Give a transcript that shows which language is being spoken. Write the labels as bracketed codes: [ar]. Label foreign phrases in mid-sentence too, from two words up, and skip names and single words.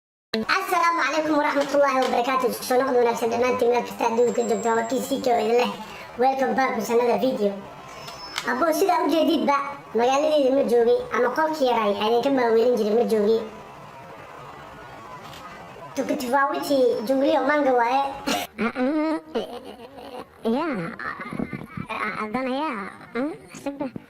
[ar] السلام عليكم ورحمة الله وبركاته. [so] Isku soo noqod wanaagsan dhammaantiin meel kasta adduunka ka joogtaan. Waa kii C K oo idin leh. [en] Welcome back with another video. [so] Abbo, sidaa u jeedidba, magaaladeyda ma joogay, ama qolkii yaray aan idinka maaweelin jiray ma joogay. Tukutufawiti jungliyo manga waaye. Ya, haddana ya, hmm, isagna.